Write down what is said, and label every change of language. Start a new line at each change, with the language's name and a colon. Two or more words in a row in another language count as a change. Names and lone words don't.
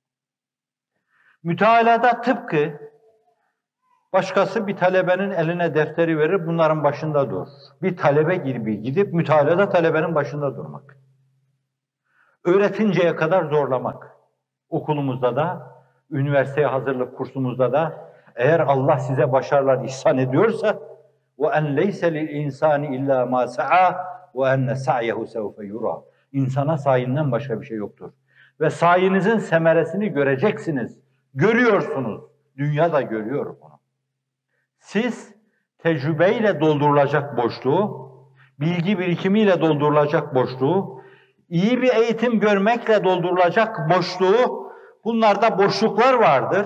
Turkish: Mütealada tıpkı başkası bir talebenin eline defteri verir, bunların başında dur. Bir talebe gibi gidip mütealada talebenin başında durmak. Öğretinceye kadar zorlamak. okulumuzda da, üniversiteye hazırlık kursumuzda da eğer Allah size başarılar ihsan ediyorsa
Arabic: وَاَنْ لَيْسَ لِلْاِنْسَانِ اِلَّا مَا سَعَى وَاَنَّ سَعْيَهُ سَوْفَ يُرَى.
Turkish: İnsana sayinden başka bir şey yoktur. Ve sayinizin semeresini göreceksiniz. Görüyorsunuz. Dünya da görüyor bunu. Siz tecrübeyle doldurulacak boşluğu, bilgi birikimiyle doldurulacak boşluğu, iyi bir eğitim görmekle doldurulacak boşluğu, bunlarda boşluklar vardır.